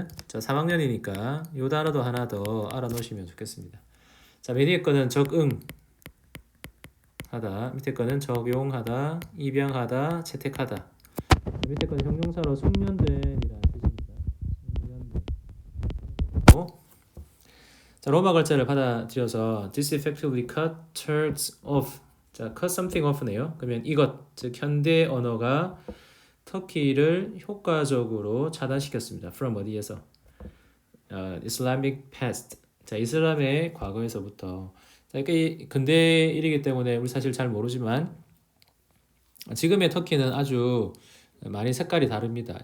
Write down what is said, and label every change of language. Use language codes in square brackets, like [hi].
[ko] 자, 3학년이니까 이 단어도 하나 더 알아놓으시면 좋겠습니다. 자, 맨 위에 거는 적응하다, 밑에 거는 적용하다, 입양하다, 채택하다. 밑에 거는 형용사로 숙련된이라는 뜻입니다. 숙련된. [en] 자, [ko] 로마 글자를 받아들여서 [en] this effectively cut Turks off. 자, cut something off네요. [ko] 그러면 이것, 즉 현대 언어가 터키를 효과적으로 차단시켰습니다. [en] from [ko] 어디에서? [en] Islamic past. [ko] 자, 이슬람의 과거에서부터. 자, 이게 근대 일이기 때문에 우리 사실 잘 모르지만 지금의 터키는 아주 많이 색깔이 다릅니다.